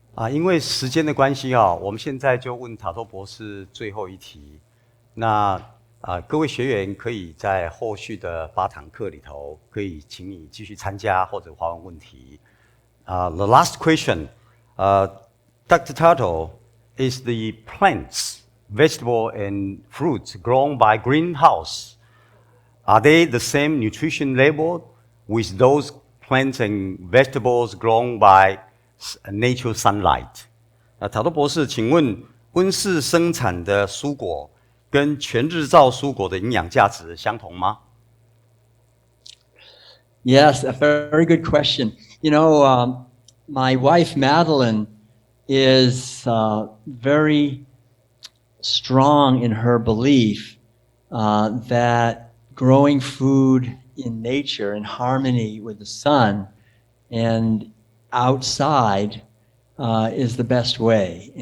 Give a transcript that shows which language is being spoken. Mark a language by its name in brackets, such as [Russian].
[Chinese] 因为时间的关系我们现在就问塔托博士最后一题。那各位学员可以在后续的8堂课里头，可以请你继续参加或者发问问题。 [English] The last question, Dr. Tuttle, is the plants, vegetable and fruits grown by greenhouse, are they the same nutrition level with those plants and vegetables grown by natural sunlight？ [Chinese] 塔托博士，请问温室生产的蔬果跟全日照蔬果的营养价值相同吗？ [English] Yes, a very good question. You know, my wife Madeline is very strong in her belief that growing food in nature in harmony with the sun and outside is the best way.